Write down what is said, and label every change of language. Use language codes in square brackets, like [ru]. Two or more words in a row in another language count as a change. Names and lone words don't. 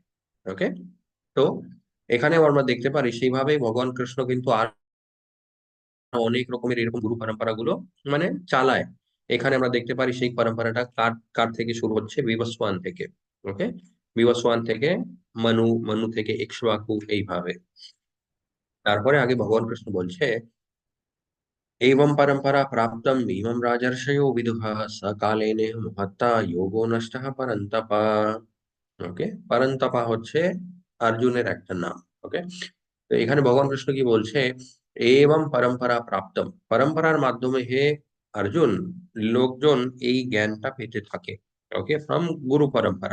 [bn] ওকে, তো এখানেও আমরা দেখতে পারি সেইভাবেই ভগবান কৃষ্ণ কিন্তু আর অনেক রকমের এরকম গুরু পরম্পরা গুলো মানে চালায়। এখানে আমরা দেখতে পারি সেই পরম্পরাটা কার কার থেকে শুরু হচ্ছে, বিবস্বান থেকে। ওকে, বিবস্বান থেকে মনু, মনু থেকে ইক্ষ্বাকু, এইভাবে। তারপরে আগে ভগবান কৃষ্ণ বলছে, [sa] एवं परंपरा प्राप्तम इमं राजर्षयो विदुः स कालेन महत्ता योगो नष्टः परन्तप। [bn] ওকে, পরন্তপা হচ্ছে অর্জুনের একটা নাম। ওকে, তো এখানে ভগবান কৃষ্ণ কি বলছে, [sa] এবং পরম্পরা প্রাপ্তম, [bn] পরম্পরার মাধ্যমে হে অর্জুন, লোকজন এই জ্ঞানটা পেতে থাকে। [en] okay, from গুরু পরম্পরা।